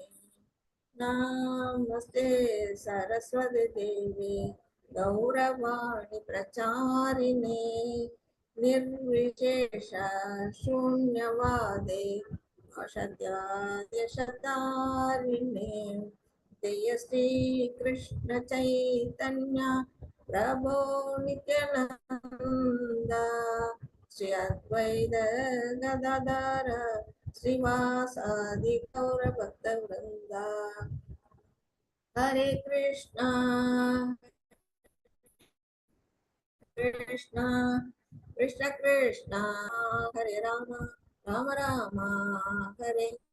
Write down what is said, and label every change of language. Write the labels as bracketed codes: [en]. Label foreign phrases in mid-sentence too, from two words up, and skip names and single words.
[sa] नमस्ते सरस्वती देवी गौरवाणी प्रचारिणे निर्विशेष शून्यवादे अशद्यादिशतारिणे. जय श्री कृष्ण चैतन्य प्रभो नित्यानंद श्री अद्वैत गदाधर श्रीवासादि गौर भक्त वृन्द. हरे कृष्ण कृष्ण कृष्ण कृष्ण हरे राम राम राम हरे